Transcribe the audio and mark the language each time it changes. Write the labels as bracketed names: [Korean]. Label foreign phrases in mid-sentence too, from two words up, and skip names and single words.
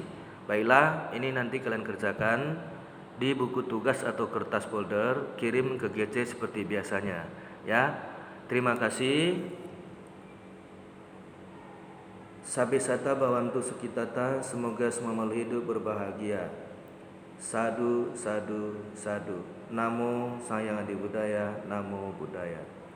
[Indonesian] Baiklah, ini nanti kalian kerjakan di buku tugas atau kertas folder, kirim ke GC seperti biasanya ya. Terima kasih. [Pali] Sabesata Bhavantu Sukhitata, [Indonesian] semoga semua makhluk hidup berbahagia. [Pali] Sadu, sadu, sadu. Namo Sang Hyang Adi Budaya, Namo Buddhaya.